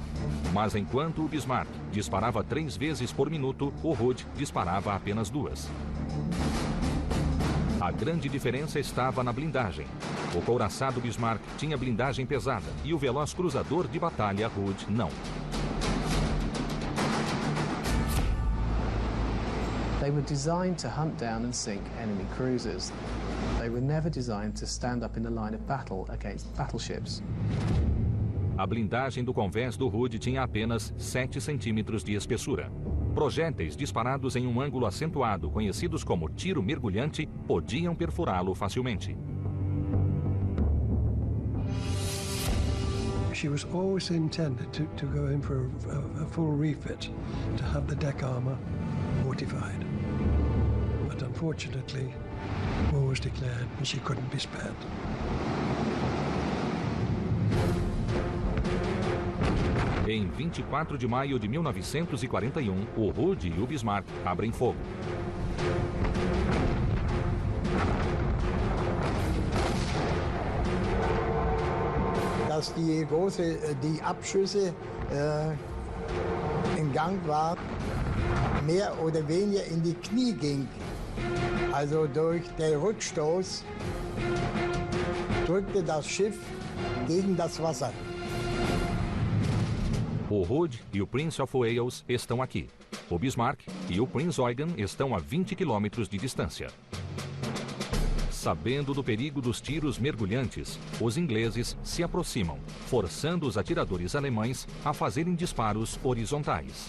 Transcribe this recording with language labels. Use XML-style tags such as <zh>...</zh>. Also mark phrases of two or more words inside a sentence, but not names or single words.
<pt>Mas enquanto o Bismarck disparava 3 vezes por minuto, o Hood disparava apenas 2. A grande diferença estava na blindagem. O couraçado Bismarck tinha blindagem pesada e o veloz cruzador de batalha Hood não.</pt> <en>They were designed to hunt down and sink enemy cruisers. They were never designed to stand up in the line of battle against battleships.</en> <pt>A blindagem do convés do Hood tinha apenas 7 centímetros de espessura. Projéteis disparados em um ângulo acentuado, conhecidos como tiro mergulhante, podiam perfurá-lo facilmente.</pt> <en>She was always intended to go in for a full refit, to have the deck armor fortified. But unfortunately, war was declared and she couldn't be spared.</en> <pt>Em 24 de maio de 1941, o Hood e o Bismarck abrem fogo.</pt> <de>Dass die Abschüsse in Gang waren, mehr oder weniger in die Knie ging. Also durch den Rückstoß drückte das Schiff gegen das Wasser.</de> <pt>O Hood e o Prince of Wales estão aqui. O Bismarck e o Prinz Eugen estão a 20 quilômetros de distância. Sabendo do perigo dos tiros mergulhantes, os ingleses se aproximam, forçando os atiradores alemães a fazerem disparos horizontais.</pt>